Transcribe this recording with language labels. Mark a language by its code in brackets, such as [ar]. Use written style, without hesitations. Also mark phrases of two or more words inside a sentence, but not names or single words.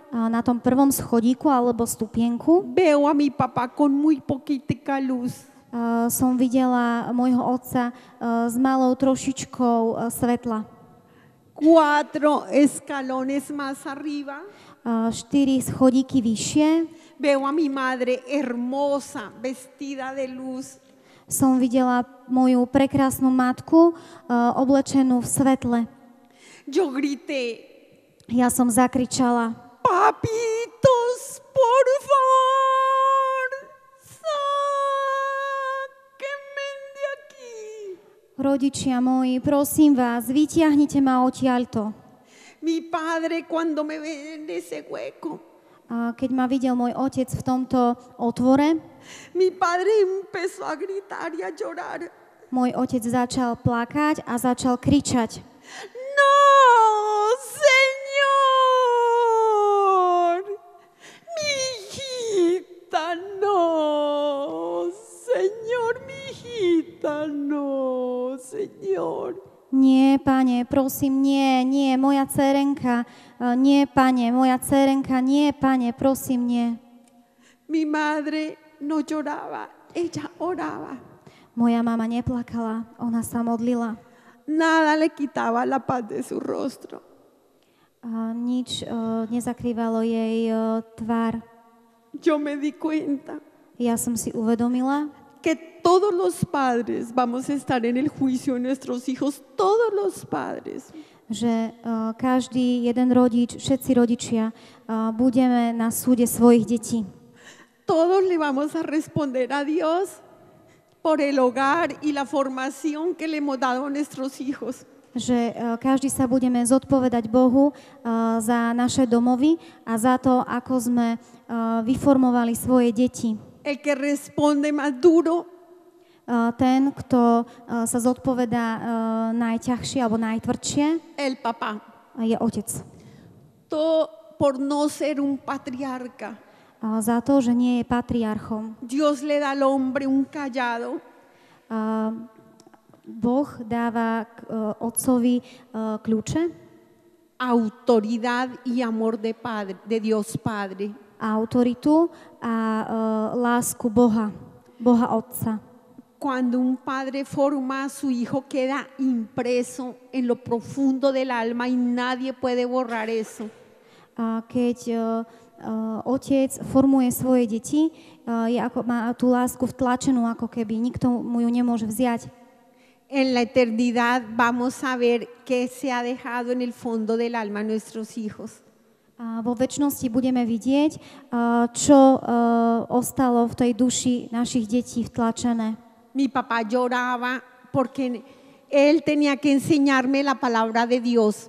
[sk] na tom prvom schodíku alebo stupienku, [es] veo a mi papá con muy poquitica luz. [sk] Som videla môjho otca s malou trošičkou svetla. [es] 4 escalones más arriba, [sk] 4 schodíky vyššie, [es] veo a mi madre hermosa, vestida de luz. [sk] som videla moju prekrásnu matku, oblečenú v svetle. [es] Yo grité, [sk] Ja som zakričala: [es] papitos, por favor, sáquenme de aquí. [sk] Rodičia moji, prosím vás, vytiahnite ma odtiaľto. [es] Mi padre cuando me ve en ese hueco, [sk] A keď ma videl môj otec v tomto otvore, [es] mi padre empezó a gritar y a llorar. [sk] môj otec začal plakať a začal kričať: [es] No, señor, mi hijita, no, señor, mi hijita, no, señor. [sk] Nie, pane, prosím, nie, moja dcerenka, nie, pane, moja dcerenka, nie, pane, prosím, nie. [es] Mi madre no lloraba, ella oraba. [sk] Moja mama neplakala, ona sa modlila. [es] Nada le quitaba la paz de su rostro. [sk] Nič nezakrývalo jej tvár. [es] Yo me di cuenta [sk] Ja som si uvedomila, [es] que todos los padres vamos a estar en el juicio de nuestros hijos, todos los padres. [sk] že každý jeden rodič, všetci rodičia budeme na súde svojich detí. [es] Todos le vamos a responder a Dios por el hogar y la formación que le hemos dado a nuestros hijos. [sk] Že každý sa budeme zodpovedať Bohu za naše domovy a za to, ako sme vyformovali svoje deti. [es] El que responde más duro [sk] Ten, kto sa zodpovedá najťažšie alebo najtvrdšie, [es] el papá. [sk] je otec. [es] Todo por no ser un patriarca. [sk] Za to, že nie je patriarchom. [es] Dios le da al hombre un callado [sk] Boh dáva otcovi kľúče, [es] autoridad y amor de Padre, de Dios Padre. [sk] autoritu a lásku Boha Otca. [es] Cuando un padre forma a su hijo, queda impreso en lo profundo del alma y nadie puede borrar eso. [sk] Keď otec formuje svoje deti, má tú lásku vtlačenú, ako keby nikto mu ju nemôže vziať. [es] En la eternidad vamos a ver qué se ha dejado en el fondo del alma a nuestros hijos. [sk] Vo večnosti budeme vidieť, čo ostalo v tej duši našich detí vtlačené. [es] Mi papá lloraba porque él tenía que enseñarme la palabra de Dios.